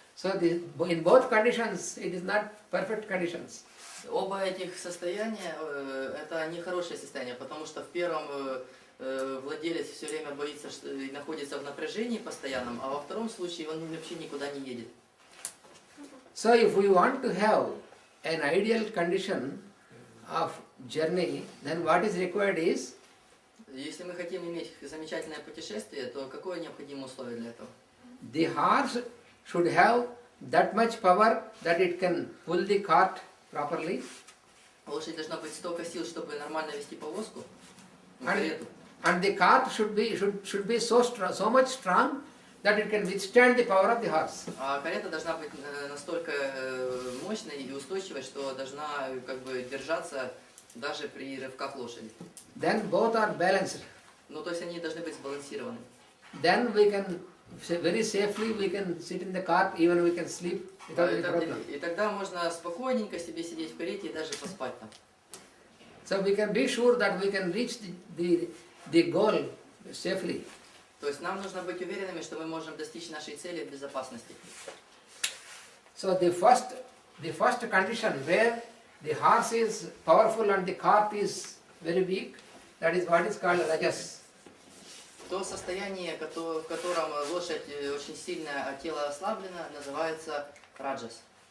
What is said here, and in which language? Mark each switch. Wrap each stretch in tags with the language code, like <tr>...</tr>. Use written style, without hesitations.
<en>So in both conditions, it is not perfect conditions.</en> <ru>Оба этих состояния это не хорошее состояние, потому что в первом владелец все время боится и находится в напряжении постоянном, а во втором случае он вообще никуда не едет.</ru> <en>So if we want to have an ideal condition of journey, then what is required is,</en> <ru>если мы хотим иметь замечательное путешествие, то какое необходимо условие для этого?</ru> <en>the horse should have that much power that it can pull the cart properly,</en> <ru>Лошадь должна быть столько сил, чтобы нормально вести повозку, карету.</ru> <en>and the cart should be so much strong that it can withstand the power of the horse.</en> <ru>А карета должна быть настолько мощной и устойчивой, что должна держаться даже при рывках лошади.</ru> <en>Then both are balanced.</en> <ru>То есть они должны быть сбалансированы.</ru> <en>Then we can very safely we can sit in the cart, even we can sleep without any problem.</en> <ru>И тогда можно спокойненько себе сидеть в карете и даже поспать там.</ru> <en>So we can be sure that we can reach the goal safely.</en> <ru>То есть нам нужно быть уверенными, что мы можем достичь нашей цели в безопасности.</ru> <en>So the first condition where the horse is powerful and the cart is very weak, that is what is called rajas.</en> <ru>То состояние, в котором лошадь очень сильная, а тело ослаблено, называется раджас.</ru>